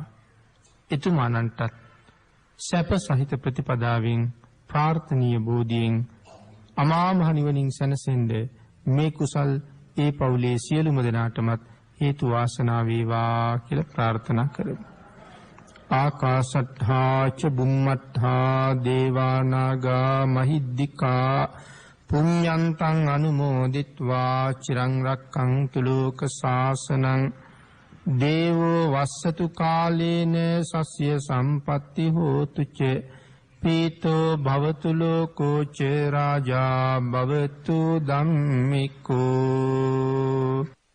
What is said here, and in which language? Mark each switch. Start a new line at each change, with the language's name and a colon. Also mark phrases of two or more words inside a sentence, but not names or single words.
Sinhala: එතුමාණන්ටත් සැප සහිත ප්‍රතිපදාවෙන් ප්‍රාර්ථනීය බෝධියෙන් අමා මහ නිවනින් සැනසෙන්න මේ කුසල් ඒ පවුලේ සියලුම දෙනාටමත් හේතු වාසනා වේවා කියලා ප්‍රාර්ථනා කරමු.
Pali: ආකාශට්ඨා ච බුම්මට්ඨා දේවා නාග මහිද්దికා පුඤ්ඤන්තං අනුමෝදිත්වා චිරං රක්ඛන්තු ලෝක ශාසනං දේවෝ වස්සතු කාලේන සස්ය සම්පatti හෝතු ච පීතෝ භවතු ලෝකෝ ච රාජා භවතු ධම්මිකෝ.